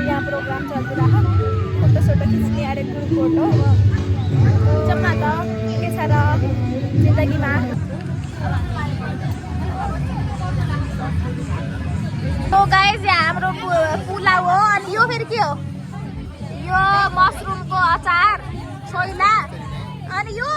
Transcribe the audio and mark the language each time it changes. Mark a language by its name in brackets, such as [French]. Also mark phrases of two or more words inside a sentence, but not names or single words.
[Hindi] यहाँ प्रोग्राम चल रहा फोटो खींचने अरे [English] group photo [Nepali] जम्मा त के छ र जिन्दगीमा तो गाइस यहाँ हाम्रो पुलाउ हो अनि यो फेरि के हो यो मसरुमको अचार सोइला अनि